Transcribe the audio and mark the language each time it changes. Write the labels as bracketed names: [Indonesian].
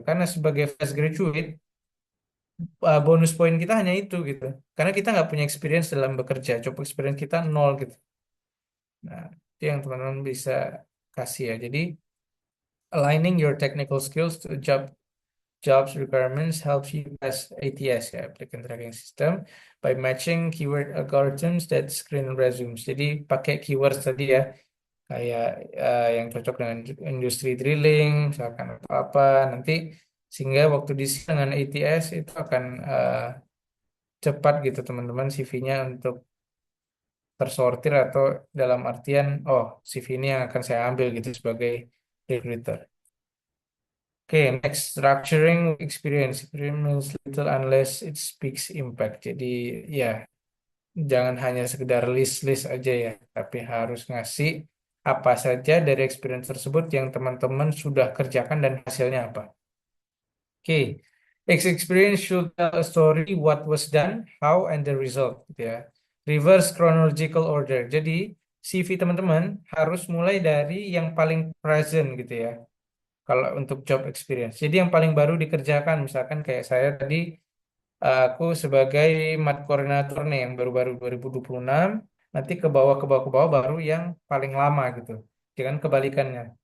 [Indonesian] Karena sebagai fresh graduate, bonus poin kita hanya itu gitu. Karena kita nggak punya experience dalam bekerja, job experience kita nol gitu. Nah, itu yang teman-teman bisa kasih ya. Jadi, [English] aligning your technical skills to jobs requirements helps you pass ATS ya, applicant tracking system, by matching keyword algorithms that screen resumes. [Indonesian] Jadi, pakai keywords tadi ya, kayak yang cocok dengan industri drilling, misalkan atau apa, nanti sehingga waktu diisi dengan ATS itu akan cepat gitu teman-teman CV-nya untuk tersortir atau dalam artian oh CV ini yang akan saya ambil gitu sebagai recruiter. Oke, [English] next structuring experience. Experience little unless it speaks impact. [Indonesian] Jadi ya jangan hanya sekedar list-list aja ya, tapi harus ngasih apa saja dari experience tersebut yang teman-teman sudah kerjakan dan hasilnya apa. [English] Oke, experience should tell a story what was done, how, and the result, [Indonesian] gitu ya. [English] Reverse chronological order. [Indonesian] Jadi CV teman-teman harus mulai dari yang paling present gitu ya. Kalau untuk job experience. Jadi yang paling baru dikerjakan, misalkan kayak saya tadi, aku sebagai mat koordinator nih yang baru-baru 2026, nanti ke bawah baru yang paling lama gitu. Jangan kebalikannya.